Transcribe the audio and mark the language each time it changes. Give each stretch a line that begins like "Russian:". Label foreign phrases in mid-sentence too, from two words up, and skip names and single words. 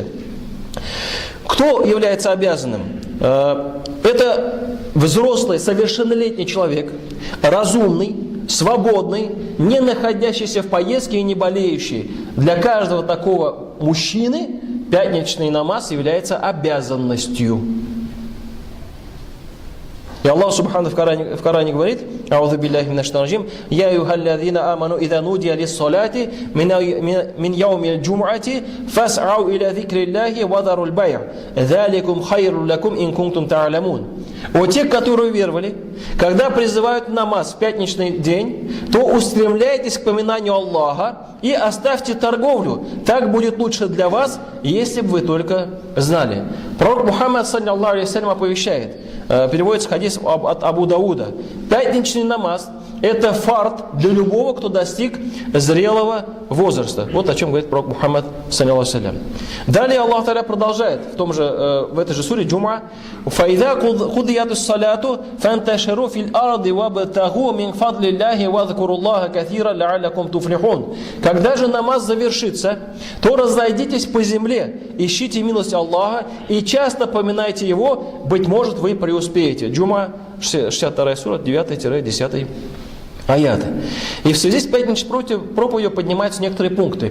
Russian: Кто является обязанным? Это взрослый, совершеннолетний человек, разумный, свободный, не находящийся в поездке и не болеющий. Для каждого такого мужчины пятничный намаз является обязанностью. И Аллах Субхану в Коране говорит,
Arabic: «أعوذ بالله من الشيطان الرجيم يا أيها الذين آمنوا إذا نودي للصلاة من يوم الجمعة فاسعوا إلى ذكر الله وذروا البيع ذلكم خير لكم إن كنتم تعلمون».
Russian: О тех, которые веровали, когда призывают намаз в пятничный день, то устремляйтесь к поминанию Аллаха и оставьте торговлю. Так будет лучше для вас, если бы вы только знали. Пророк Мухаммад,
Arabic: صلى الله عليه وسلم,
Russian: оповещает, переводится хадис от Абу Дауда. Пятничный намаз – это фард для любого, кто достиг зрелого возраста. Вот о чем говорит пророк Мухаммад,
Arabic: صلى الله عليه وسلم.
Russian: Далее Аллах Та'аля продолжает в этой же суре Джум'а.
Arabic: «فإذا قضيت الصلاة فانتشروا في الأرض وابتغوا من فضل الله واذكروا الله كثيرا لعلكم تفلحون».
Russian: Когда же намаз завершится, то разойдитесь по земле, ищите милость Аллаха и часто поминайте Его, быть может, вы преуспеете. Джума, 62 сура, 9-10 аяты. И в связи с пятничной проповедью поднимаются некоторые пункты.